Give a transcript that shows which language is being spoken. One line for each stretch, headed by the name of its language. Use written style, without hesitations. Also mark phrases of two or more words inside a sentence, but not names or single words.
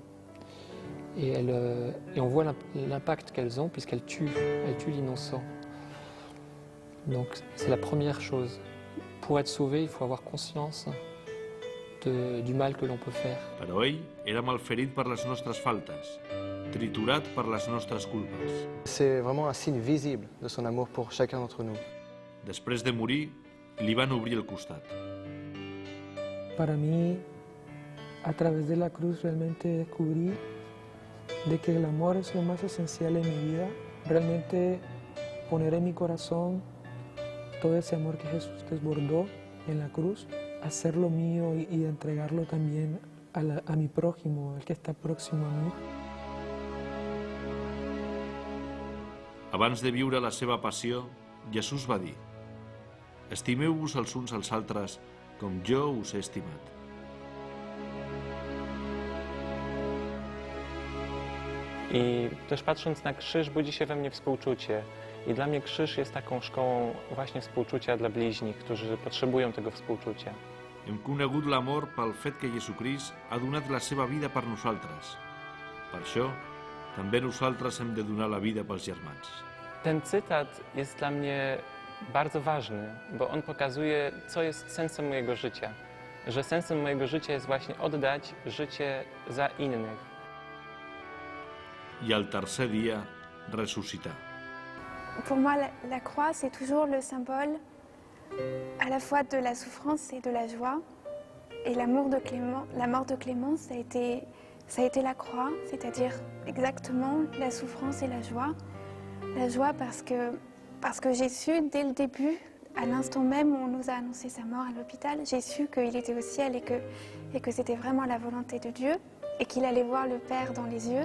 French: Et on voit l'impact qu'elles ont puisqu'elles tuent l'innocent. Donc c'est la première chose. Pour être sauvé, il faut avoir conscience du mal que l'on peut faire.
Catalan: Però ell era malferit per les nostres faltes, triturat per les nostres culpes.
French: C'est vraiment un signe visible de son amour pour chacun d'entre nous.
Catalan: Després de morir, li van obrir el costat.
Spanish: Para mí, a través de la cruz realmente descubrí de que el amor es lo más esencial en mi vida. Realmente poner en mi corazón todo ese amor que Jesús desbordó en la cruz, hacerlo mío y entregarlo también a mi prójimo, al que está próximo a mí.
Catalan: Abans de viure la seva passió, Jesús va dir: estimeu-vos els uns als altres com jo us he estimat.
Polish: I też patrząc na krzyż budzi się we mnie współczucie. I dla mnie krzyż jest taką szkołą właśnie współczucia dla bliźnich, którzy potrzebują tego współczucia.
Catalan: Hem conegut l'amor pel fet que Jesucrist ha donat la seva vida per nosaltres. Per això, també nosaltres hem de donar la vida pels germans.
Polish: Ten cytat jest dla mnie bardzo ważny, bo on pokazuje, co jest sensem mojego życia. Że sensem mojego życia jest właśnie oddać życie za innych.
Catalan: I al tercer dia, ressuscitar.
French: Pour moi, la croix, c'est toujours le symbole à la fois de la souffrance et de la joie. Et la mort de Clément, ça a été la croix, c'est-à-dire exactement la souffrance et la joie. La joie parce que j'ai su dès le début, à l'instant même où on nous a annoncé sa mort à l'hôpital, j'ai su qu'il était au ciel et que c'était vraiment la volonté de Dieu et qu'il allait voir le Père dans les yeux.